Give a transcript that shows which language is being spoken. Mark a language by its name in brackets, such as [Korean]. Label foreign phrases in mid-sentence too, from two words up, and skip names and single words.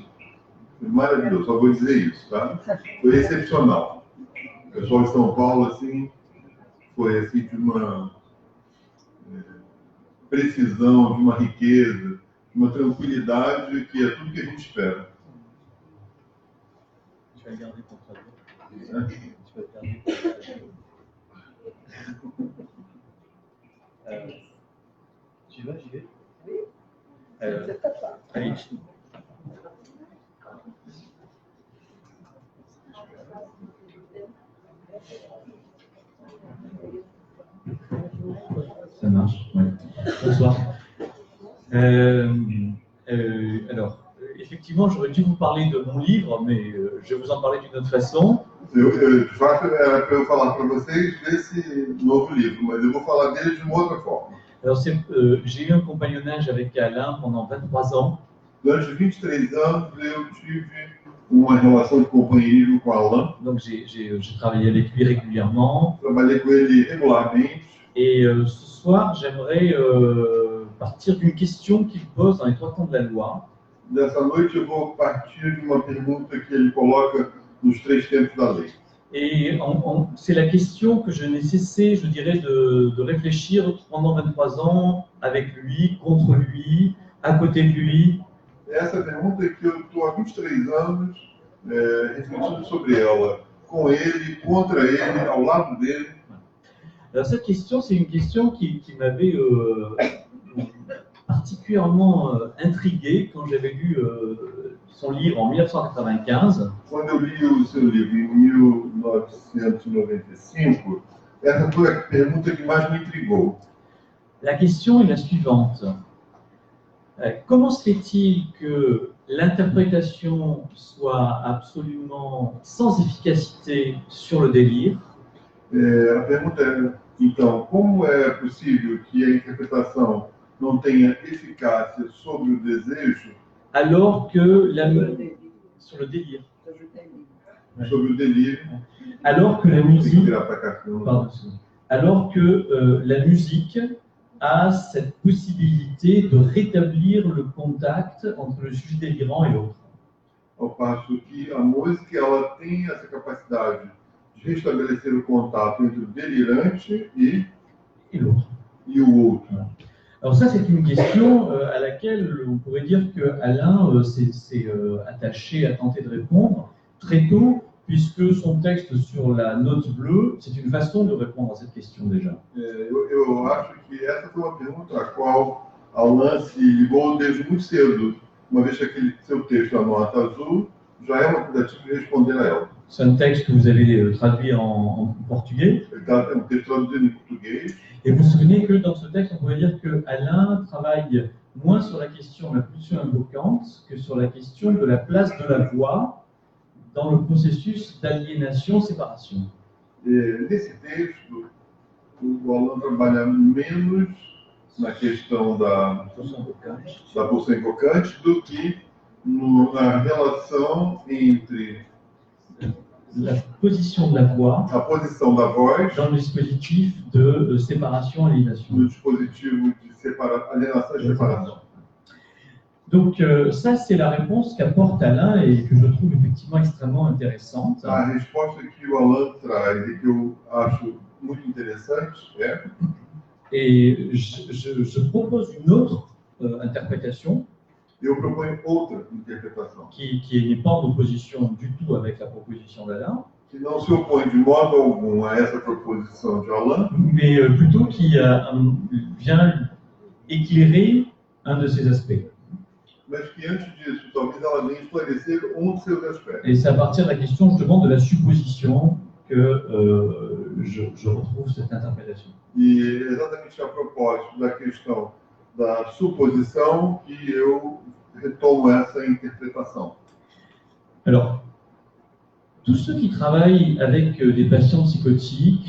[Portuguese] Foi maravilhoso, só vou dizer isso, tá? Foi excepcional. O pessoal de São Paulo, assim, foi assim, de uma precisão, de uma riqueza, de uma tranquilidade, que é tudo que a gente espera. [French] Je vais garder ton traduit. Je vais garder ton traduit. J'y vais. Allez. Ça marche, oui. Bonsoir. Alors, effectivement, j'aurais dû vous parler de mon livre, mais je vais vous en parler d'une autre façon. [Portuguese] De fato, era para eu falar para vocês desse novo livro, mas eu vou falar dele de uma outra forma. [French] Alors, j'ai eu un compagnonnage avec Alain pendant 23 ans. [Portuguese] Durante 23 anos, eu tive uma relação de companheirismo com Alain. [French] Donc, j'ai travaillé avec lui régulièrement. [Portuguese] Trabalhei com ele regularmente. [French] Et ce soir, j'aimerais partir d'une question qu'il pose dans les 3 temps de la loi. [Portuguese] Dessa noite, eu vou partir de uma pergunta que ele coloca nos 3 tempos da lei. [French] Et c'est la question que je n'ai cessé, je dirais, de réfléchir pendant 23 ans avec lui, contre lui, à côté de lui. [Portuguese] Essa pergunta é que eu estou há 23 anos refletindo sobre ela, com ele, contra ele, ao lado dele. [French] Alors cette question, c'est une question qui m'avait particulièrement intrigué quand j'avais lu son livre en 1995. [Portuguese] Quando eu li o seu livro em 1995, essa foi a pergunta que mais me intrigou. [French] La question est la suivante. Comment se fait-il que l'interprétation soit absolument sans efficacité sur le délire? [Portuguese] A pergunta é, então, como é possível que a interpretação não tenha eficácia sobre o desejo, [French] alors que sur le délire, [Portuguese] sobre o delírio, [French] alors que la musique, [Portuguese] virar para cá, [French] pardon, alors que la musique a cette possibilité de rétablir le contact entre le sujet délirant et l'autre. [Portuguese] Ao passo que a música ela tem essa capacidade de restabelecer o contato entre o delirante e [French] l'autre. [Portuguese] E o outro. [French] Alors ça, c'est une question à laquelle on pourrait dire que Alain s'est attaché à tenter de répondre très tôt, puisque son texte sur la note bleue, c'est une façon de répondre à cette question déjà. [Portuguese] Eu acho que essa foi uma pergunta a qual Alain se ligou desde muito cedo, uma vez que aquele seu texto, a nota azul, já é uma tentativa de responder a ela. [French] C'est un texte que vous avez traduit en portugais. [Portuguese] É um texto traduzido em português. [French] Et vous vous souvenez que dans ce texte, on pourrait dire que Alain travaille moins sur la question de la pulsion invocante que sur la question de la place de la voix dans le processus d'aliénation-séparation. [Portuguese] Nesse texto, o Alain trabalha menos na questão da pulsão invocante do que na relação entre [French] la position de la voix [Portuguese] a posição da voz [French] dans le dispositif de séparation-aliénation. [Portuguese] No dispositivo de alienação e separação. [French] Donc ça, c'est la réponse qu'apporte Alain et que je trouve effectivement extrêmement intéressante. [Portuguese] A resposta que o Alain traz e que eu acho muito interessante é... [French] Et je propose une autre interprétation. [Portuguese] Eu proponho outra interpretação. [French] Qui n'est pas en opposition du tout avec la proposition d'Alain. [Portuguese] Que não se opõe de modo algum a essa proposição de Alain. [French] Mais plutôt qui vient éclairer un de ses aspects. [Portuguese] Mas que antes disso, talvez ela venha esclarecer de seus aspectos. [French] Et c'est à partir de la question justement de la supposition que je retrouve cette interprétation. [Portuguese] E exatamente a propósito da questão da suposição que eu retomo essa interpretação. [French] Alors, tous ceux qui travaillent avec des patients psychotiques,